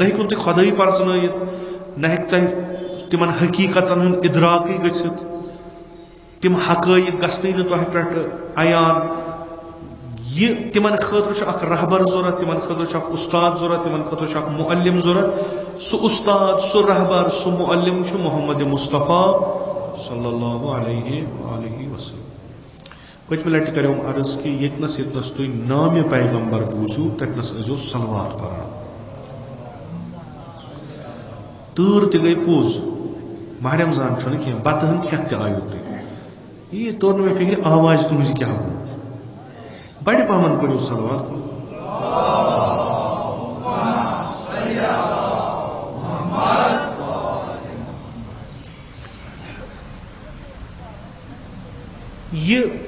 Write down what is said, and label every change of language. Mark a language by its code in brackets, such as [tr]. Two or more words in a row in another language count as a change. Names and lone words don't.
[ks] ہیٚکِو تُہۍ خۄدٲیی پرژنٲیِتھ نہ ہیٚکہِ تۄہہِ تِمن حقیٖقتن ہُنٛد اِدراکٕے گٔژھِتھ تِم حقٲیق گژھنٕے نہٕ تۄہہِ پٮ۪ٹھ عیان یہِ تِمن خٲطرٕ چھُ اکھ رہبر ضوٚرتھ تِمن خٲطرٕ چھُ اکھ اُستاد ضوٚرتھ تِمن خٲطرٕ چھُ اکھ مُعلِم ضوٚرتھ سُہ اُستاد سُہ رہبر سُہ مُعلِم چھُ محمد مصطفیٰ [ar] صلی اللہ علیہ وآلہ وسلم [ks] پٔتمہِ لٹہِ کریوم عرض کہِ ییٚتنس تُہۍ نامہِ پیغمبر بوٗزِو تتنس ٲسۍزیو صلوات پران تۭر تہِ گٔے پوٚز ماہ رمضان چھُنہٕ کینٛہہ بتہٕ ہن کھٮ۪تھ تہِ آیو تُہۍ یہِ توٚر نہٕ مےٚ فِکرِ آواز تُہنٛز کیٛاہ گوٚو بڑِ پہمن پٔرِو صلوات یہ